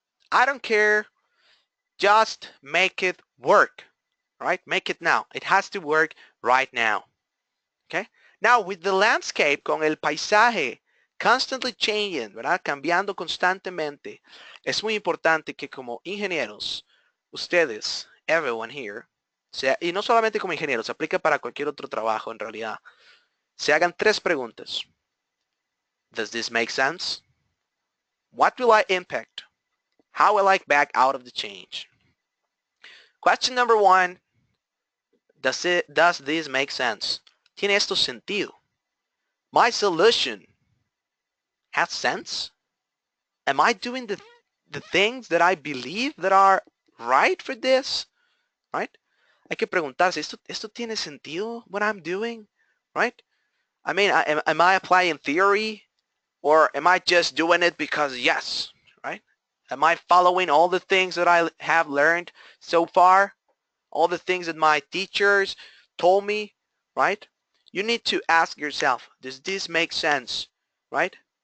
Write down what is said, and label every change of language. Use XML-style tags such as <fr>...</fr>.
<en>I don't care, just make it work, right? Make it now. It has to work right now, okay? Now, with the landscape,</en> <es>con el paisaje</es> <en>constantly changing, ¿verdad?</en> <es>Cambiando constantemente, es muy importante que como ingenieros, ustedes,</es> <en>everyone here,</en> <es>y no solamente como ingenieros, se aplica para cualquier otro trabajo en realidad, se hagan 3 preguntas.</es> <en>Does this make sense? What will I impact? How will I back out of the change? Question number 1, does this make sense?</en> <es>¿Tiene esto sentido?</es> <en>My solution has sense? Am I doing the things that I believe that are right for this? Right?</en> <es>Hay que preguntarse, ¿esto tiene sentido,</es> <en>what I'm doing? Right? I mean, am I applying theory? Or am I just doing it because yes? Right? Am I following all the things that I have learned so far? All the things that my teachers told me? Right? You need to ask yourself, does this make sense? Right?</en>